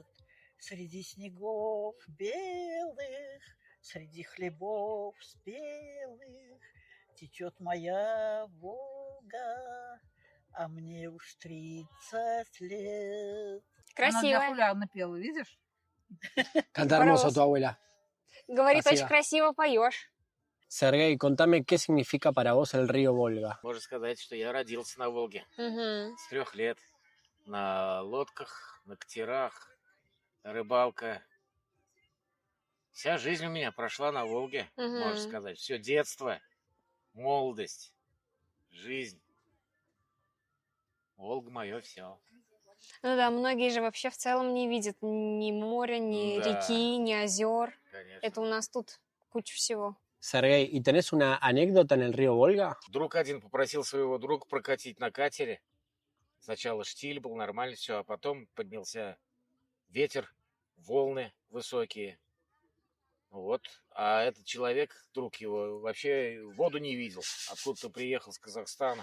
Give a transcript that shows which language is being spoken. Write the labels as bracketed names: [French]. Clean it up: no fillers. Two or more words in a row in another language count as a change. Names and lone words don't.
[Russian] Среди снегов белых, среди хлебов спелых течет моя Волга, а мне уж 30 лет. Она для Красивая. Хулиана пела, видишь? [Spanish] Canta [Russian] Паровоz. [Spanish] hermoso tu abuela. [Russian] Говорит, Спасибо. очень красиво поешь. [Spanish] Sergei, contame qué significa para vos el río Volga. [Russian] Можно сказать, что я родился на Волге Угу. с 3 лет. На лодках, на катерах, рыбалка. Вся жизнь у меня прошла на Волге, можно Угу. сказать. Все детство, молодость, жизнь. Волга мое все. Ну да, многие же вообще в целом не видят ни моря, ни Да. реки, ни озер. Конечно. Это у нас тут куча всего. [Spanish] Sergei, ¿y tenés una anécdota en el río Volga? [Russian] Друг один попросил своего друга прокатить на катере. Сначала штиль был, нормально все, а потом поднялся ветер, волны высокие. Вот. А этот человек, друг его, вообще воду не видел. Откуда-то приехал с Казахстана.